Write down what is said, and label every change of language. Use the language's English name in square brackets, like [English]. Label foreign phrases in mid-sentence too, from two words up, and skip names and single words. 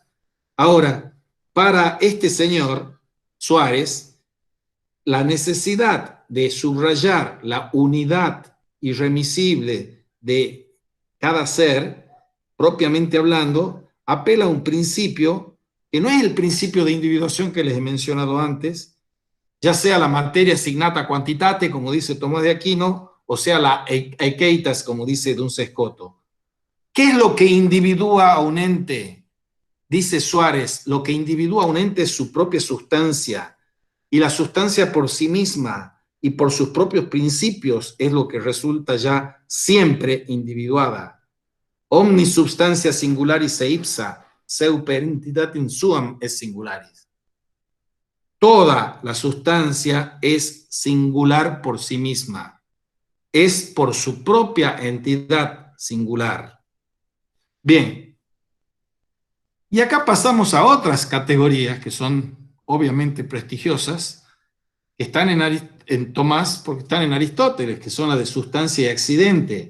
[Spanish] Ahora, para este señor Suárez, la necesidad de subrayar la unidad irremisible de cada ser, propiamente hablando, apela a un principio que no es el principio de individuación que les he mencionado antes, ya sea la [Latin] materia signata quantitate, [Spanish] como dice Tomás de Aquino, o sea la aekeitas, como dice Duns Scoto. ¿Qué es lo que individúa a un ente? Dice Suárez, lo que individúa a un ente es su propia sustancia, y la sustancia por sí misma y por sus propios principios es lo que resulta ya siempre individuada. [Latin] Omni substancia singularis e ipsa, seu per entitatem suam es singularis. [Spanish] Toda la sustancia es singular por sí misma, es por su propia entidad singular. Bien, y acá pasamos a otras categorías que son obviamente prestigiosas, que están en Tomás porque están en Aristóteles, que son las de sustancia y accidente.